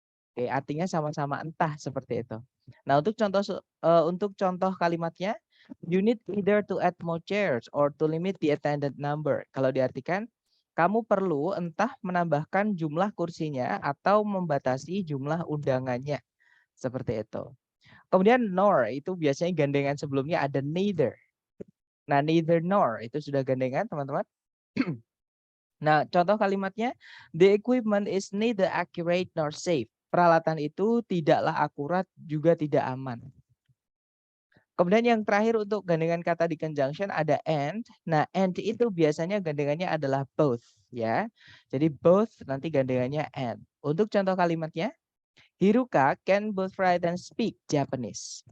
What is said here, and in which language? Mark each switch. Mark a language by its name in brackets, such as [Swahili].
[Indonesian] Oke, artinya sama-sama entah seperti itu. Nah, untuk contoh kalimatnya, [English] you need either to add more chairs or to limit the attendant number. [Indonesian] Kalau diartikan, kamu perlu entah menambahkan jumlah kursinya atau membatasi jumlah undangannya. Seperti itu. Kemudian nor itu biasanya gandengan sebelumnya ada neither. Nah, neither nor itu sudah gandengan, teman-teman. [English] Nah, contoh kalimatnya, the equipment is neither accurate nor safe. [Indonesian] Peralatan itu tidaklah akurat juga tidak aman. Kemudian yang terakhir untuk gandengan kata di conjunction ada and. Nah, and itu biasanya gandengannya adalah both ya. Jadi both nanti gandengannya and. Untuk contoh kalimatnya, [English] Hiruka can both write and speak Japanese.